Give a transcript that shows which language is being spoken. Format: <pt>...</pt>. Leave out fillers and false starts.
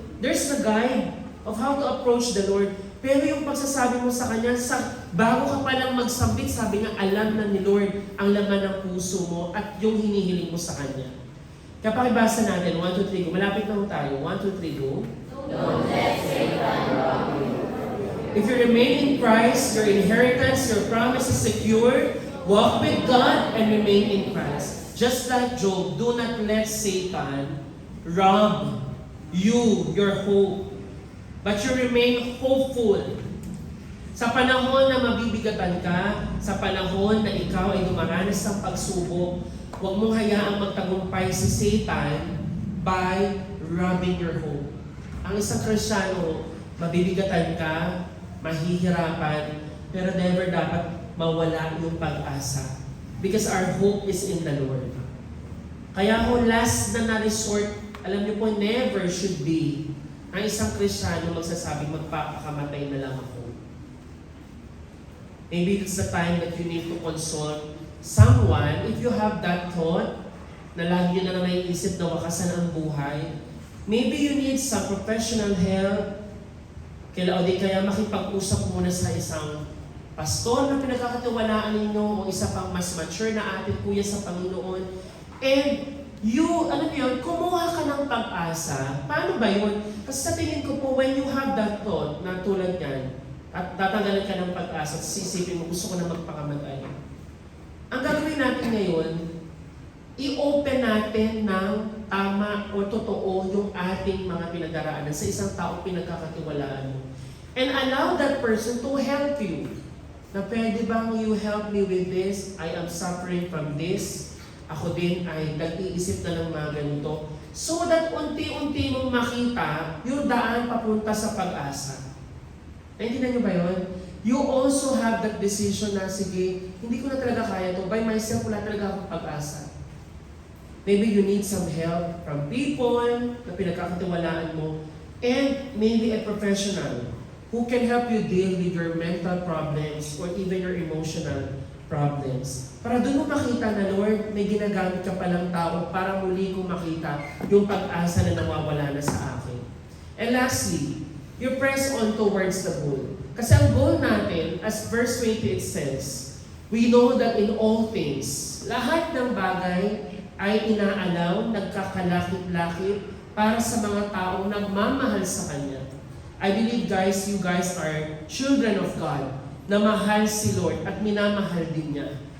<en>There's a guide of how to approach the Lord.</en> <tl>Pero yung pagsasabi mo sa Kanya, bago ka palang magsambit, sabi nga, alam na ni Lord ang laman ng puso mo at yung hinihiling mo sa Kanya. Kaya pakibasa natin, 1, 2, 3, go. Malapit na tayo. 1, 2, 3, go. Don't let Satan rob you.</tl> <en>If you remain in Christ, your inheritance, your promise is secure. Walk with God and remain in Christ. Just like Job, do not let Satan rob you, your hope. But you remain hopeful.</en> <tl>Sa panahon na mabibigatan ka, sa panahon na ikaw ay dumaranas ng pagsubok, huwag mong hayaang magtagumpay si Satan by robbing your hope. Ang isang Kristiyano, mabibigatan ka, mahihirapan, pero never dapat mawala yung pag-asa.</tl> <en>Because our hope is in the Lord.</en> <tl>Kaya ho, last na resort, alam niyo po, never should be ang isang Kristiyano magsasabing magpapakamatay na lang ako.</tl> <en>Maybe it's the time that you need to consult someone. If you have that thought, na lagi nyo na naiisip na wakasan ang buhay, maybe you need some professional help.</en> <tl>O di kaya makipag-usap muna sa isang pastor na pinagkakatiwalaan ninyo o isa pang mas mature na ating kuya sa Panginoon. And you, kumuha ka ng pag-asa. Paano ba yun? Kasi sa tingin ko po, when you have that thought na tulad yan, at tatanggalan ka ng pag-asa at sisipin mo, gusto ko na magpakamatay. Ang gagawin natin ngayon, i-open natin ng tama o totoo yung ating mga pinagdaraanan sa isang taong pinagkakatiwalaan mo.</tl> <en>And allow that person to help you. Na pwede bang you help me with this? I am suffering from this.</en> <tl>Ako din ay nag-iisip na ng mga ganito. So that unti-unti mong makita yung daan papunta sa pag-asa. Naintindihan niyo ba yun? You also have that decision na, sige, hindi ko na talaga kaya to. By myself, wala talaga akong pag-asa.</tl> <en>Maybe you need some help from people na pinagkakatiwalaan mo, and maybe a professional who can help you deal with your mental problems or even your emotional problems.</en> <tl>Para doon mo makita na, Lord, may ginagamit ka palang tao para muli kong makita yung pag-asa na nawawala na sa akin.</tl> <en>And lastly, you press on towards the goal.</en> <tl>Kasi ang goal natin, as verse 20 it says, we know that in all things, lahat ng bagay ay inaalaw, nagkakalakip-lakip para sa mga taong nagmamahal sa Kanya.</tl> <en>I believe guys, you guys are children of God, na mahal si Lord at minamahal din niya.</en>